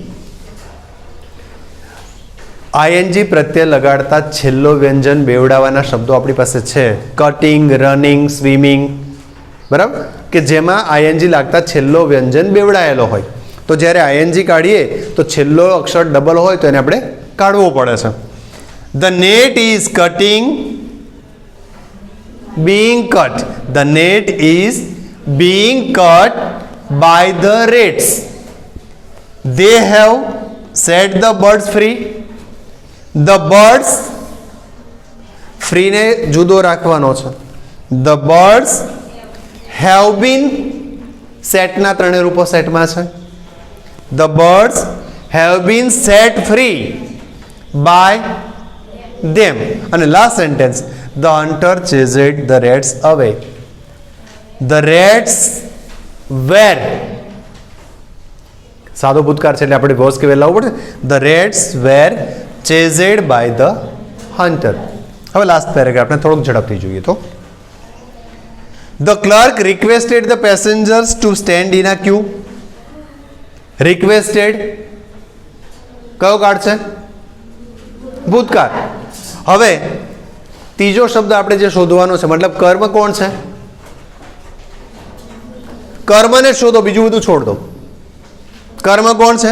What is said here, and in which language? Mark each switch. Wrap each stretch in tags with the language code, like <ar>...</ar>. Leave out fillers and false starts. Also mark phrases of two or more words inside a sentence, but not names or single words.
<gu>આઈએનજી પ્રત્યે લગાડતા છેલ્લો વ્યંજન બેવડાવવાના શબ્દો આપણી પાસે છે,</gu> <en>cutting, running, swimming.</en> <gu>બરાબર, કે જેમાં આઈએનજી લાગતા છેલ્લો વ્યંજન બેવડાયેલો હોય. તો જ્યારે આઈએનજી કાઢીએ તો છેલ્લો અક્ષર ડબલ હોય તો એને આપણે કાઢવો પડે છે.</gu> <en>the net is cutting being cut. The net is being cut by the rats. They have set the birds free. The birds,</en> <gu>free ને જુદો રાખવાનો છે.</gu> <en>The birds have been,</en> <gu>set ના ત્રણેય રૂપો સેટમાં છે.</gu> <en>The birds have been set free by them.</en> <gu>અને</gu> <en>last sentence, the hunter chased the rats away. The rats were,</en> <gu>સાદો ભૂતકાળ છે એટલે આપણે વોઝ કે વેર લાવવું પડે.</gu> <en>The rats were chased by the hunter.</en> <gu>હવે લાસ્ટ પેરેગ્રાફને થોડુંક ઝડપથી જોઈએ તો,</gu> <en>The clerk requested the passengers to stand in a queue.</en> <gu>Requested કયો કાળ છે? ભૂતકાળ. હવે ત્રીજો શબ્દ આપણે જે શોધવાનો છે, મતલબ કર્મ કોણ છે? કર્મને શોધો, બીજું બધું</gu> <hi>छोड़ दो.</hi> <gu>કર્મ કોણ છે?</gu>